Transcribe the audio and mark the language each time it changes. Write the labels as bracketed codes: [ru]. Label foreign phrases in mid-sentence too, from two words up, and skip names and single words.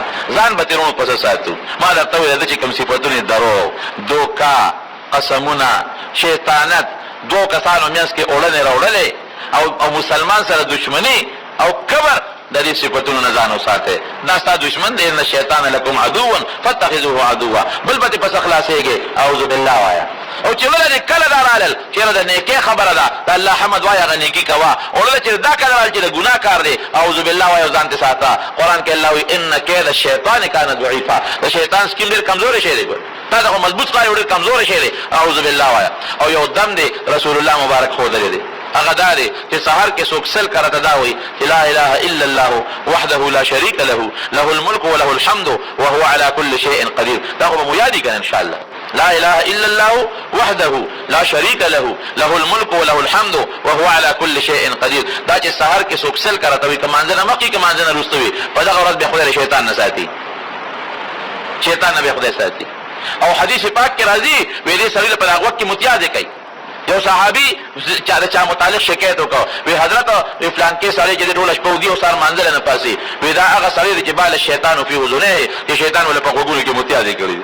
[ps] ځان به تېرونو پسې ساتو. ما درته ویل چې کوم صفتونه دروغ، دوکه، قسمونه، شیطانت، دوه کسانو منځ کې اوړنې راوړلې او مسلمان سره دشمني او کبر، د دې صفتونو نه ځان وساتئ. دا ستا دشمن دی، [ar] ان الشیطان لکم عدو فاتخذوه عدوا. [ps] بل به دې پس خلاصېږي، [ar] اعوذ بالله [ps] وایه. او چې وله دې کله دا رالل چېرې د نیکۍ خبره ده، د الله حمد وایه، هغه نیکي کوه. وله چې دا کله رال چې د ګناه کار دی، [ar] اعوذ بالله [ps] وایه، ځان دې ساته. قرآن کې الله وایي [ar] ان کید الشیطان کان ضعیفا، [ps] د شیطان سکیم ډېر کمزوری شی دی، تا ته خو مضبوط ښکاري، ډېر کمزوری شی دی. [ar] اعوذ بالله [ps] وایه. او یو دم دی رسول الله مبارک ښودلی دی، هغه دا دی چې سحر کې څوک سل کرته دا وایي چې [ar] لا اله الا الله وحده لا شریک له له الملک وله الحمد وهو على كل شيء قدير. [ps] دا خو به مو یادي کنه [ar] ان شاء الله. لا اله الا الله وحده لا شریک له له الملک وله الحمد وهو على كل شيء قدير. [ps] دا چې سحر کې څوک سل کرته وایي، کمانځنه مخکې کمانځنه وروسته وي، په دغه ورځ به خدای شیطان نه ساتي، شیطان نه به خدای ساتي. او حدیث پاک کې راځي وی دې سړي په هغه وخت کې متیازه کوي. یو صحابي چا متعلق شکایت وکړ، وی حضرت فلان کې سړی چې ټول شپه ودی او سار مانځل نه پاسي، وی دا هغه سړی چې [ar] بال شیطان فی اذنه، [ps] چې شیطان ول په غوګونو کې متیازه کړی.